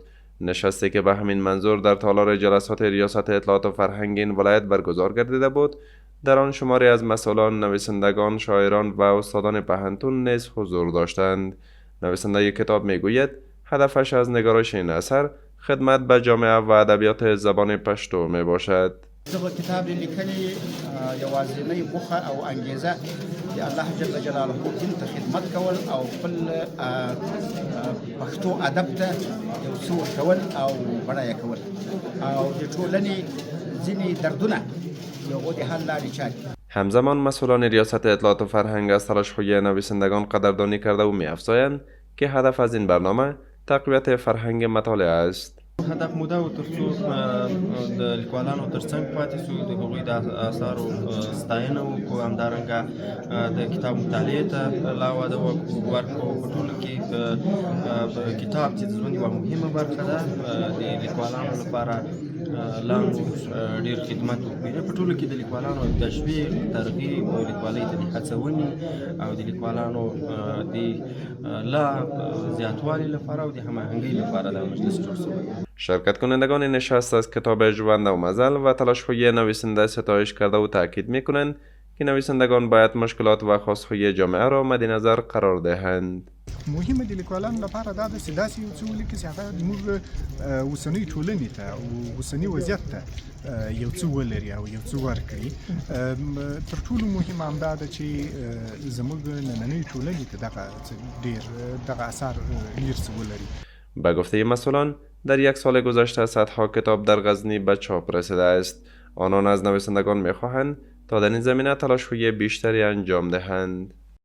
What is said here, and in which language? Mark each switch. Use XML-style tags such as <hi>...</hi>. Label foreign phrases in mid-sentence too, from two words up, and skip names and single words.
<fa>نشستی که به همین منظور در تالار جلسات ریاست اطلاعات و فرهنگ این ولایت برگزار گردیده بود، در آن شماری از مسئولان، نویسندگان، شاعران و استادان پهنتون نیز حضور داشتند. نویسنده کتاب میگوید هدفش از نگارش این اثر خدمت به جامعه و ادبیات زبان پشتو می باشد.</fa> <ps>دغه کتاب لیکلي یوازینی موخه او انګیزه د</ps> <ar>الله جل جلاله</ar> <ps>دین ته خدمت کول او خپل پښتو ادب ته یو څه ورکول او بډایه کول او د ټولنې ځینې دردونه یو د حل لارې چارې.</ps> <fa>همزمان مسئولان ریاست اطلاعات و فرهنگ از تلاش‌های نویسندگان قدردانی کرده و می‌افزایند که هدف از این برنامه تقویت فرهنگ مطالعه است.</fa> <ps>هدف مو دا و ترڅو د لیکوالانو ترڅنګ پاتې شو، د هغوی د اثارو ستاینه وکړو، همدارنګه د کتاب مطالعې ته لا وده ورکړو. په ټولو کې کتاب چې د ژوند یوه مهمه برخه ده، د لیکوالانو لپاره لا ډېر خدمت وکړي. په ټولو کې د لیکوالانو تشویق، ترغیب او لیکوالۍ ته د هڅونې او د لیکوالانو د لا زیاتوالي لپاره او د هماهنګۍ لپاره دا مجلس جوړ شوی.</ps> <fa>شرکت کنندگان نشست از کتاب ژوند و مزل و تلاش‌های نویسنده ستایش کرده و تاکید می‌کنند که نویسندگان باید مشکلات و خواست‌های جامعه را مد نظر قرار دهند.</fa> <ps>مهمه د لیکوالانو لپاره دا د سیاسي یو څه ولیکي چې هغه زموږ اوسنۍ ټولنې ته او اوسني وضعیت ته یو څه ولري او یو څه ورکړي. تر ټولو مهم همدا ده چې زموږ نننۍ ټولنې ته دغه اثر ډېر څه ولري.</ps> <fa>به گفته مسئولان در یک سال گذشته صدها کتاب در غزنی به چاپ رسیده است. آنان از نویسندگان می‌خواهند تا در این زمینه تلاش‌های بیشتری انجام دهند.</fa>